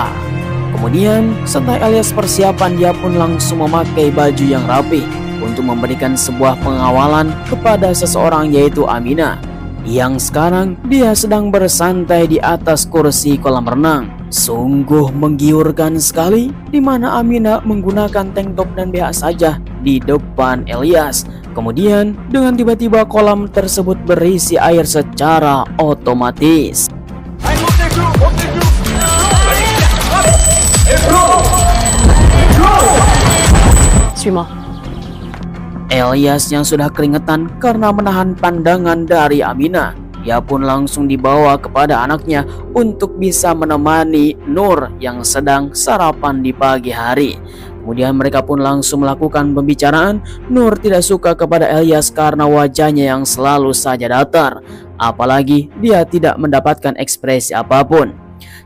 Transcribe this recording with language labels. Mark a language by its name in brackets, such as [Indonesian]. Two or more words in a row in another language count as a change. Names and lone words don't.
[Indonesian] Kemudian setelah Elias persiapan, dia pun langsung memakai baju yang rapi untuk memberikan sebuah pengawalan kepada seseorang, yaitu Amina, yang sekarang dia sedang bersantai di atas kursi kolam renang. Sungguh menggiurkan sekali, di mana Amina menggunakan [English] tank top [Indonesian] dan BH saja di depan Elias. Kemudian dengan tiba-tiba kolam tersebut berisi air secara otomatis. [French] Suis-moi. [Indonesian] Elias yang sudah keringetan karena menahan pandangan dari Amina, dia pun langsung dibawa kepada anaknya untuk bisa menemani Nur yang sedang sarapan di pagi hari. Kemudian mereka pun langsung melakukan pembicaraan. Nur tidak suka kepada Elias karena wajahnya yang selalu saja datar, apalagi dia tidak mendapatkan ekspresi apapun.